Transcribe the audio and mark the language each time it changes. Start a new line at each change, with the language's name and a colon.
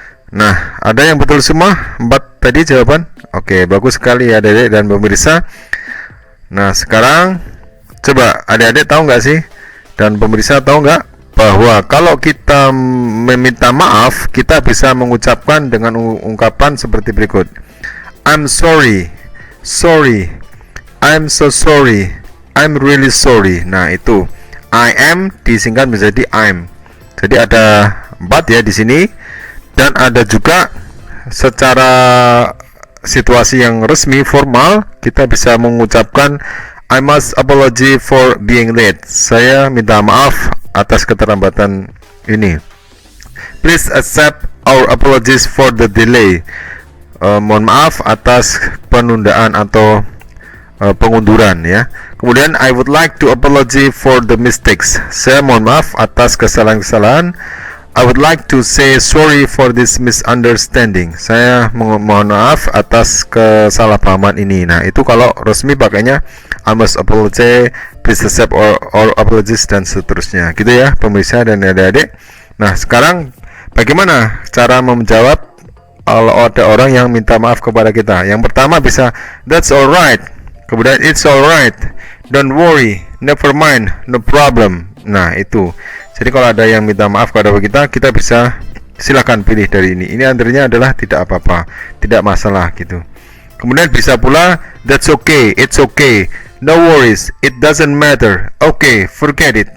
Indonesian: Nah, ada yang betul semua 4 tadi jawaban. Oke, bagus sekali ya adik-adik dan pemirsa. Nah, sekarang coba adik-adik tahu nggak sih, dan pemirsa tahu nggak, bahwa kalau kita meminta maaf, kita bisa mengucapkan dengan ungkapan seperti berikut.
English: I'm sorry, sorry, I'm so sorry, I'm really sorry.
Indonesian: Nah, itu I am disingkat menjadi I'm. Jadi ada 4 ya di sini, dan ada juga secara situasi yang resmi formal kita bisa mengucapkan
English: I must apology for being late.
Indonesian: Saya minta maaf atas keterlambatan ini.
English: Please accept our apologies for the delay.
Indonesian: Mohon maaf atas penundaan atau pengunduran ya.
English: Kemudian I would like to apology for the mistakes.
Indonesian: Saya mohon maaf atas kesalahan-kesalahan.
English: I would like to say sorry for this misunderstanding.
Indonesian: Saya mohon maaf atas kesalahpahaman ini. Nah, itu kalau resmi pakainya
English: I must apologize, please accept or apologies
Indonesian: dan seterusnya. Gitu ya, pemirsa dan adik-adik. Nah, sekarang bagaimana cara menjawab kalau ada orang yang minta maaf kepada kita? Yang pertama bisa
English: that's alright.
Indonesian: Kemudian
English: it's alright. Don't worry, never mind, no problem.
Indonesian: Nah, itu. Jadi kalau ada yang minta maaf kepada kita, kita bisa silakan pilih dari ini. Ini antaranya adalah tidak apa-apa, tidak masalah gitu. Kemudian bisa pula
English: that's okay, it's okay, no worries, it doesn't matter, okay, forget it.